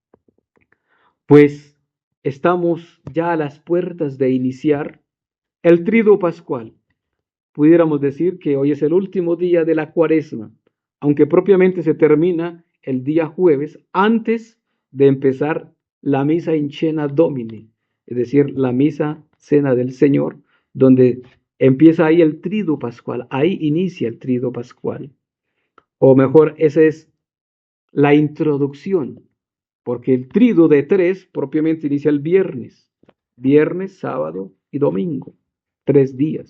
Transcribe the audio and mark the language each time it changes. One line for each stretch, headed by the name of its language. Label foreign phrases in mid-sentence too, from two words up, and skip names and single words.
Spanish: Pues estamos ya a las puertas de iniciar el Triduo Pascual. Pudiéramos decir que hoy es el último día de la Cuaresma, aunque propiamente se termina el día jueves antes de empezar la misa
Latin: in cena Domini,
Spanish: es decir, la misa cena del Señor, donde empieza ahí el Triduo Pascual, ahí inicia el Triduo Pascual. O mejor, esa es la introducción, porque el Triduo de 3 propiamente inicia el viernes, sábado y domingo, 3 días.